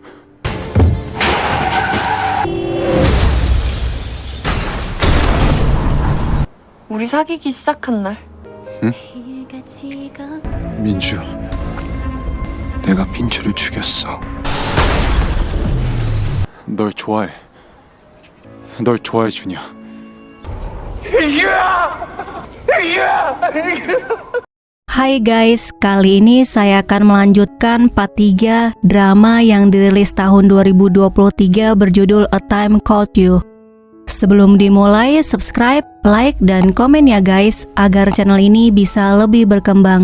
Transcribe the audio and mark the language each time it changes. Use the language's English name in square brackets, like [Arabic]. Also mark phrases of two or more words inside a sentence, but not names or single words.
[Korean] 우리 사귀기 시작한 날. 응? 민주, 내가 민주를 죽였어. 널 좋아해. 널 좋아해, 준이야. [Indonesian] Hai guys, kali ini saya akan melanjutkan part 3 drama yang dirilis tahun 2023 berjudul A Time Called You. Sebelum dimulai, [English] subscribe, like, [Indonesian] dan komen ya guys, agar channel ini bisa lebih berkembang.